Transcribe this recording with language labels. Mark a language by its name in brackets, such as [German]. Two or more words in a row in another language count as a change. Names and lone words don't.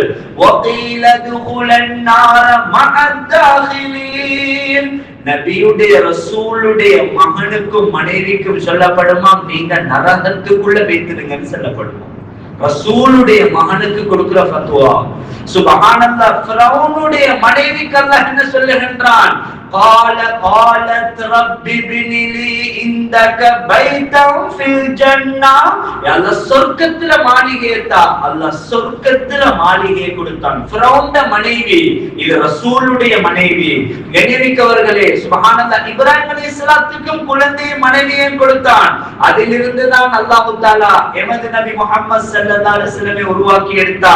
[Arabic] وقيل ادخلا النار مع الداخلين. [Tamil] நபியுடைய ரசூலுடைய மகனுக்கும் மனைவிக்கும் சொல்லப்படுமா, நீங்க நரகத்துக்குள்ள வைத்திருங்கன்னு சொல்லப்படுமா. ரசூலுடைய மகனுக்கு கொடுக்கிற ஃபத்வா. சுப்ஹானல்லாஹ். ஃபிரௌனுடைய மனைவிக்கு அல்லாஹ் என்ன சொல்லுகின்றான்? [Arabic] قالت رب ابن لي عندك بيتا في الجنة. [Tamil] யா அல்லாஹ் சொர்க்கத்துல மாளிகையை தா. அல்லாஹ் சொர்க்கத்துல மாளிகையை கொடுத்தான். ஃபிரௌனுடைய மனைவி, இது ரசூலுடைய மனைவி. கண்ணியமிக்கவர்களே, சுப்ஹானல்லாஹ். இப்ராஹிம் அலைஹிஸ்ஸலாத்துக்கும் குழந்தையை மனைவியை கொடுத்தான். அதிலிருந்து தான் அல்லாஹ் தஆலா எமது நபி முஹம்மது [Arabic] صلى الله عليه وسلم [Tamil] உருவாக்கி எடுத்தான்.